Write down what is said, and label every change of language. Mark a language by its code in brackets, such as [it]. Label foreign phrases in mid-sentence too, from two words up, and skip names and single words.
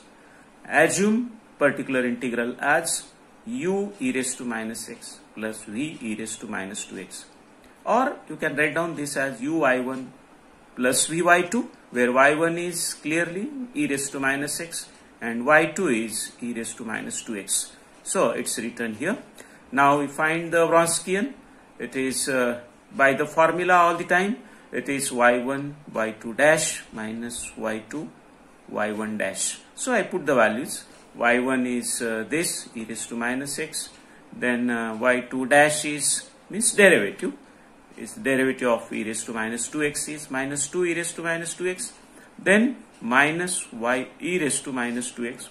[en] Assume particular integral as u e raised to minus x plus v e raised to minus 2x, or you can write down this as uy1 plus vy2, where y1 is clearly e raised to minus x and y2 is e raised to minus 2x. So it's written here. Now we find the Wronskian. It is by the formula all the time. It is y1 y2 dash minus y2 y1 dash. So I put the values. Y1 is this e raised to minus x. Then y2 dash is means derivative. Is derivative of e raised to minus 2x is minus 2 e raised to minus 2x. Then minus y e raised to minus 2x.